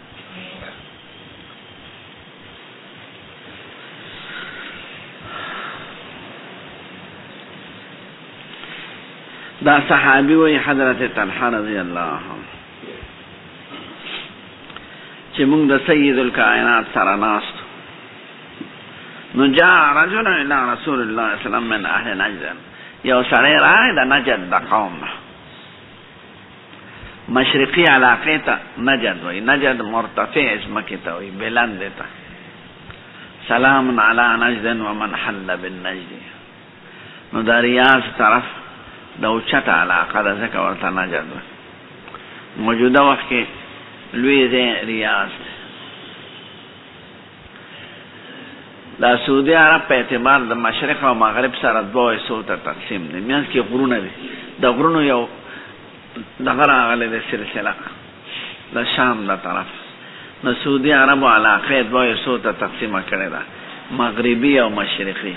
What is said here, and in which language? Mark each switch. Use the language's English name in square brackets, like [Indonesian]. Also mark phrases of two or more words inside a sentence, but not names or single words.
[Pashto] دا صحابی وی حضرت طلحه [Arabic] رضی الله عنه [Pashto] چې موږ د [Arabic] سید الکائنات [Pashto] سره ناست نو [Arabic] جاء رجل الى رسول الله صلی الله علیه وسلم من اهل نجد [Pashto] یو سړی راغی د نجد د قوم مشرقی علاقه ته نجد وی نجد مرتفع ځمکې ته وی بلند ته [Arabic] سلام علی نجد ومن حل بالنجد [Pashto] نو د ریاض طرف د اوچته علاقه ده ځکه ورته نجد وی موجوده وخت کې لوی ځای ریاض دا سعودي عرب په اعتبار د مشرق او مغرب سره دوه حصو ته تقسیم دي میانس کې غرونه دي د غرونو یو دغه راغلی د سلسله د شام د طرف نو سعودي عربو علاقه دوه سو ته تقسیم کړي ده، مغربي او مشرقي.